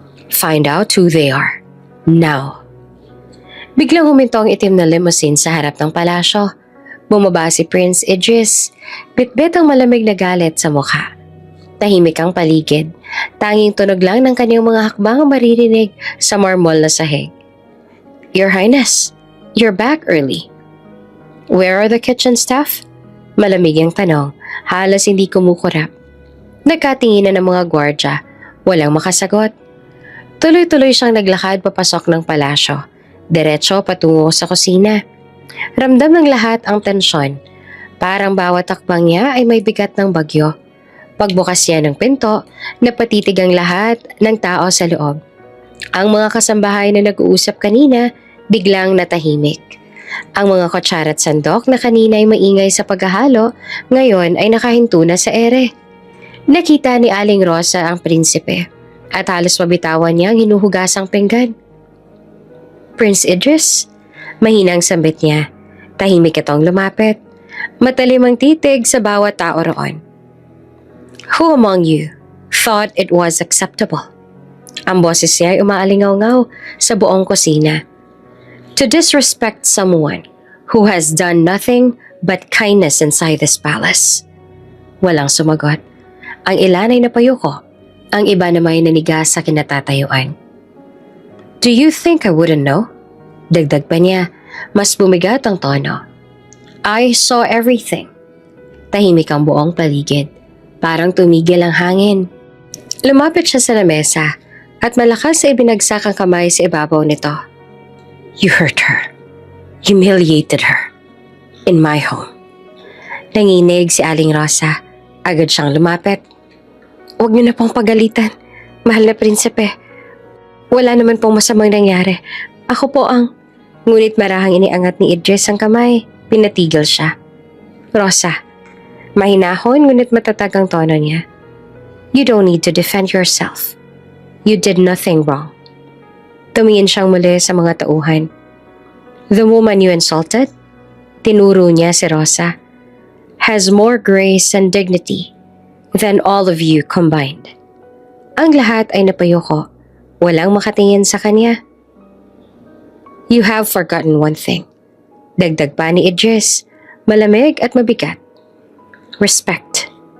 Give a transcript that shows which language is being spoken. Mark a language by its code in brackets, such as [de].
[en] Find out who they are. Now. [tl] Biglang huminto ang itim na limousine sa harap ng palasyo. Bumaba si Prince Idris, bitbit ang malamig na galit sa mukha. Tahimik ang paligid. Tanging tunog lang ng kanyang mga hakbang ang maririnig sa marmol na sahig. [en] Your Highness, you're back early. Where are the kitchen staff? [tl] Malamig ang tanong, halos hindi kumukurap. Nagkatinginan ng mga gwardya, walang makasagot. Tuloy-tuloy siyang naglakad papasok ng palasyo, diretso patungo sa kusina. Ramdam ng lahat ang tensyon, parang bawat takbang niya ay may bigat ng bagyo. Pagbukas niya ng pinto, napatitig ang lahat ng tao sa loob. Ang mga kasambahay na nag-uusap kanina, biglang natahimik. Ang mga kutsara at sandok na kanina ay maingay sa paghahalo, ngayon ay nakahinto na sa ere. Nakita ni Aling Rosa ang prinsipe at halos mabitawan niya ang hinuhugasang pinggan. [en] Prince Idris, [tl] mahinang sambit niya. Tahimik itong lumapit. Matalim ang titig sa bawat tao roon. [en] Who among you thought it was acceptable? [tl] Ang boses niya ay umaalingaw-ngaw sa buong kusina. [en] To disrespect someone who has done nothing but kindness inside this palace. [tl] Walang sumagot. Ang ilan ay napayuko. Ang iba naman ay nanigas sa kinatatayuan. [en] Do you think I wouldn't know? [tl] Dagdag pa niya, mas bumigat ang tono. [en] I saw everything. [tl] Tahimik ang buong paligid. Parang tumigil ang hangin. Lumapit siya sa lamesa at malakas na ibinagsak ang kamay sa ibabaw nito. [en] You hurt her. Humiliated her. In my home. [tl] Nanginig si Aling Rosa. Agad siyang lumapit. Huwag niyo na pong pagalitan, mahal na prinsipe. Wala naman pong masamang nangyari. Ako po ang... Ngunit marahang iniangat ni Idris ang kamay. Pinatigil siya. Rosa, mahinahon ngunit matatag ang tono niya. [en] You don't need to defend yourself. You did nothing wrong. [tl] Tumingin siyang muli sa mga tauhan. [en] The woman you insulted, [tl] tinuro niya si Rosa, [en] has more grace and dignity than all of you combined. [tl] Ang lahat ay napayuko. Walang makatingin sa kanya. [en] You have forgotten one thing. [tl] Dagdag pa ni Idris, malamig at mabigat. [en] Respect.